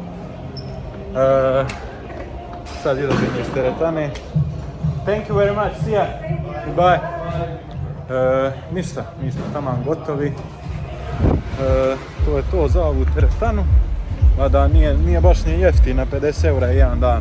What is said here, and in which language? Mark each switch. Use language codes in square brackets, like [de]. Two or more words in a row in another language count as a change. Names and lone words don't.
[bs] Sad idem iz teretane. [en] Thank you very much, see ya. Goodbye. [bs] Ništa, mi smo tamo gotovi. To je to za ovu teretanu. Mada nije baš ni jeftina, 50 eura je jedan dan.